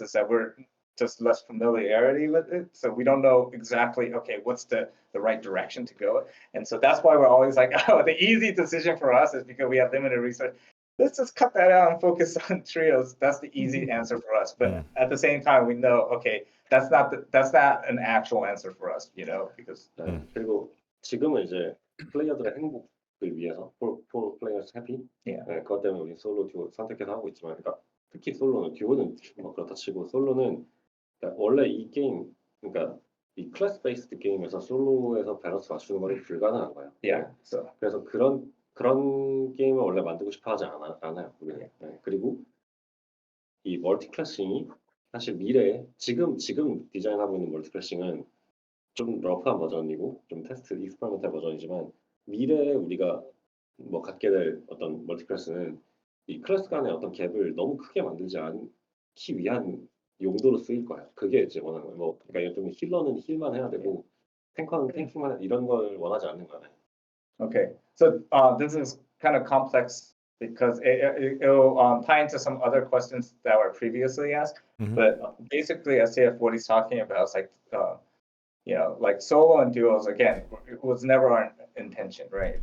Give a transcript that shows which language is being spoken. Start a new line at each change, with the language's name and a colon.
English: Is that we're just less familiarity with it. So we don't know exactly, okay, what's the right direction to go. And so that's why we're always like, the easy decision for us is because we have limited research. Let's just cut that out and focus on trios. That's the easy answer for us. But at the same time, we know, okay, that's not an actual answer for us, you know, because
Korean: 그리고 지금은 이제 플레이어들의 행복을 위해서
English: for players happy. Yeah.
Korean: 네, 그것 때문에 우리 솔로 듀오 선택해서 하고 있지만, 그러니까 특히 솔로는 듀오는 뭐 그렇다 치고 솔로는 그러니까 원래 이 게임 그러니까 이 클래스 베이스드 게임에서 솔로에서 밸런스 맞추는 건 불가능한 거예요.
English: yeah, so
Korean: 그래서 그런 게임을 원래 만들고 싶어 하지 않아요. 우리는. 네, 그리고 이 멀티클래싱이 사실 미래에 지금 디자인하고 있는 멀티클래싱은 좀 러프한 버전이고 좀 테스트 익스퍼리먼탈 버전이지만 미래에 우리가 뭐 갖게 될 어떤 멀티클래스는 이 클래스 간의 어떤 갭을 너무 크게 만들지 않기 위한 용도로 쓰일 거예요. 그게 이제 원하는 거예요. 뭐 그러니까 좀 힐러는 힐만 해야 되고 탱커는 탱킹만 이런 걸 원하지 않는 거예요.
English: okay, so this is kind of complex because it'll tie into some other questions that were previously asked. But basically, SDF, what he's talking about is like, you know, like solo and duos, again, it was never our intention, right?